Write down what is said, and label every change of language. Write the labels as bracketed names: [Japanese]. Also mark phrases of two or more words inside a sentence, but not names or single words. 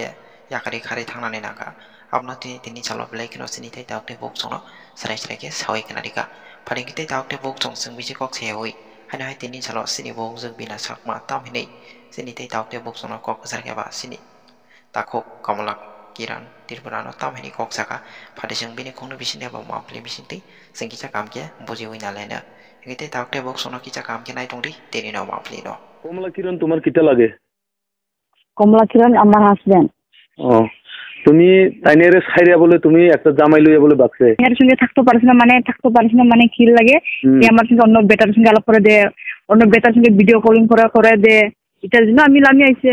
[Kok Borok] yakari khari thangnani nangka apno tini salo blake no sini tai takte boksong sarai ke sawai kanarika phani kite takte boksong singbisi kok seoi hana hai tini salo sini bogjuk bina sakma tam hini sini tai takte boksong kok sarke ba sini takho kamala kiran tirpurano tam hini kok saka phade jeng bini khongno bisine ba mapli bisinti sengkicha kamke buji uina lena egite takte box ono kicha kamke nai tongri teni no mapli no [Bangla] কমলা কিরণ তোমার কিটা লাগে? কমলা কিরণ আমার হাজবেন্ড। তুমি তাইনের সাইরিয়া বলে তুমি একটা জামাই লইয়া বলে বাকছে এর সঙ্গে থাকতে পারিস না মানে কি লাগে আমার সঙ্গে অন্য বেটার সঙ্গে আলাপ করে দে, অন্য বেটার সঙ্গে [English] video calling [Bangla] করে দে, এটার জন্য আমি আইছে।